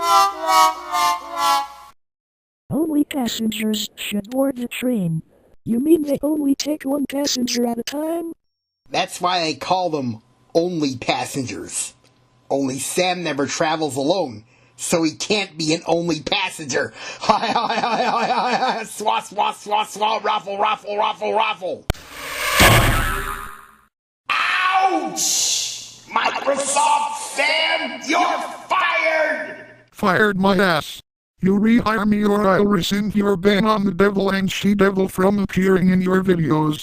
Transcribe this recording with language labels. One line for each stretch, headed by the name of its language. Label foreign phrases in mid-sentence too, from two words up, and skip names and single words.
English: Only passengers should board the train. You mean they only take one passenger at a time? That's why they call them only passengers. Only Sam never travels alone, so he can't be an only passenger. Hi hi hi hi hi hi swa swa swa swa ruffle ruffle ruffle ruffle. Ouch! Microsoft Sam, you're fired! Fired my ass. You rehire me or I'll rescind your ban on the devil and she-devil from appearing in your videos.